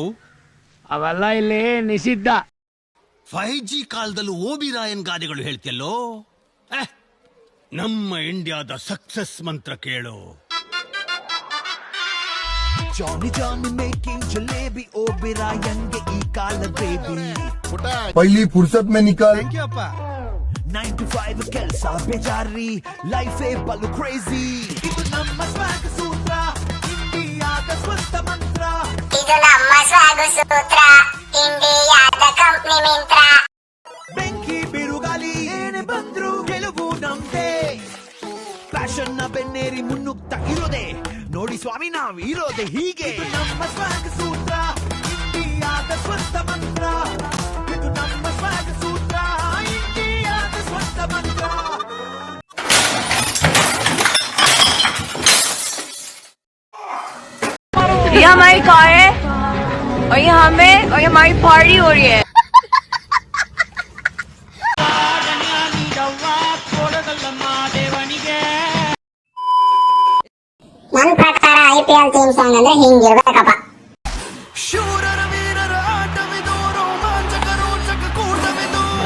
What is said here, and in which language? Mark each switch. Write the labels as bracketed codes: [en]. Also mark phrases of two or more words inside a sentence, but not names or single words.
[kn] ಅವೆಲ್ಲ ಇಲ್ಲಿ ನಿಷಿದ್ಧ. 5G ಕಾಲದಲ್ಲೂ ಓಬಿ ರಾಯನ್ ಗಾದೆಗಳು ಹೇಳ್ತಿಯಲ್ಲೋ. ನಮ್ಮ ಇಂಡಿಯಾದ ಸಕ್ಸಸ್ ಮಂತ್ರ ಕೇಳು. [en] Johny Johny making jalebi [kn] ಓಬಿರಾಯನ್ಗೆ ಈ ಕಾಲ ಬೇಬಿ. [hi] पहली फुर्सत में निकल. [kn] 9 to 5 ಕೆಲಸ ಬೇಜಾರಿ, ಲೈಫೇ ಬಲು ಕ್ರೇಜಿ. ಇದು ನಮ್ಮ ಸ್ವಾಗ ಸೂತ್ರ, ಇಂಡಿಯಾದ ಸ್ವಂತ ಮಂತ್ರ. ಇದು ನಮ್ಮ ಸ್ವಾಗ ಸೂತ್ರ, ಇಂಡಿಯಾದ ಕಂಪನಿ ಮಿಂತ್ರಾ. ಬೆಂಕಿ ಬಿರುಗಾಲಿ ಏನೇ ಬಂದ್ರು ಗೆಲುವು ನಮ್ದೇ. ಫ್ಯಾಷನ್ ನ ಬೆನ್ನೇರಿ ಮುನ್ನುಗ್ತಾ ಇರೋದೆ ನೋಡಿ ಸ್ವಾಮಿ, ನಾವ್ ಇರೋದೆ ಹೀಗೆ. ಇದು ನಮ್ಮ ಸ್ವಾಗ ಸೂತ್ರ, ಇಂಡಿಯಾದ ಸ್ವಂತ ಮಂತ್ರ. ಇದು ನಮ್ಮ ಸ್ವಾಗ ಸೂತ್ರ, ಇಂಡಿಯಾದ ಸ್ವಂತ ಮಂತ್ರ. [hi] ये हमारी कार है और ये हमें और ये हमारी पार्टी हो रही है. [kn] ನನ್ನ ಪ್ರಕಾರ IPL [en] theme song [kn] ಅಂದ್ರೆ ಹಿಂಗಿರ್ಬೇಕಪ್ಪ. ಶೂರರ ವೀರರ ಆಟವಿದು, ರೋಮಾಂಚಕ ರೋಚಕ ಕೂಟವಿದು.